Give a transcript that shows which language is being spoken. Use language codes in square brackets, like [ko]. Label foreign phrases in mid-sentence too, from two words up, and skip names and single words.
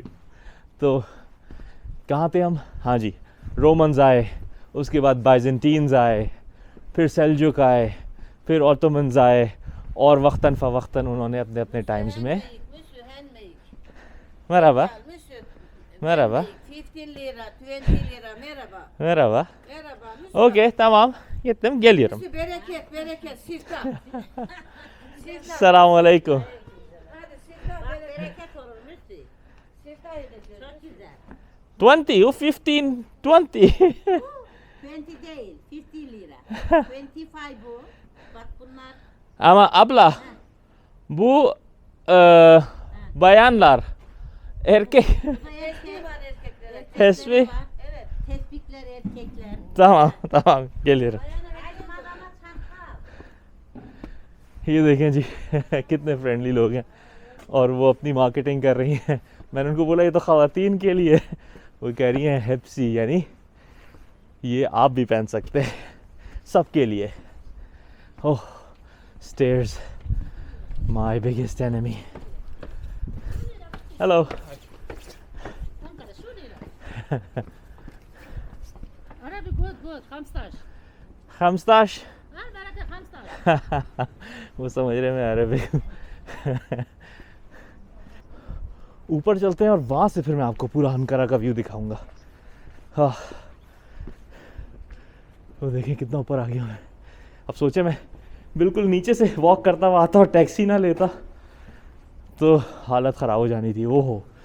[hi] तो कहाँ थे हम? हाँ जी, रोमन्स आए, उसके बाद बाइजेंटीन्स आए, फिर सेल्जुक आए, फिर ऑटोमन्स आए, और वक्तन फ़वक्तन उन्होंने अपने अपने टाइम्स में [tr] merhaba merhaba 15 lira, 20 lira, merhaba. merhaba. Merhaba. okay tamam, gittim geliyorum. Bereket, bereket, siftah. Selamun aleyküm. Hadi siftah, bereket olur Müslü. Siftah edeceğiz. Çok güzel. 20 o 15 20 20 değil, 50 lira. 25 bu. Bak bunlar. ama abla bu bayanlar erkek Erkek var erkekler. Tesbih. Var. Evet, tespihler erkekler. tamam geliyorum. Hadi madama çanta. [hi] ये देखें जी कितने फ्रेंडली लोग हैं, और वो अपनी मार्केटिंग कर रही हैं। मैंने उनको बोला ये तो ख़वातीन के लिए, वो कह रही हैं हेप्सी, यानी ये आप भी पहन सकते हैं, सब के लिए। [en] oh, stairs, my biggest enemy. हेलो। Arabi good, [ar] hamstaş. खमस्ताश [tr] Ha, bereket hamstaş. [hi] वो समझ रहे मैं अरबी। ऊपर चलते हैं और वहाँ से फिर मैं आपको पूरा अंकारा का व्यू दिखाऊंगा। हाँ, वो देखिए कितना ऊपर आ गया मैं। अब सोचे मैं बिल्कुल नीचे से वॉक करता हुआ आता और टैक्सी ना लेता तो हालत ख़राब हो जानी थी।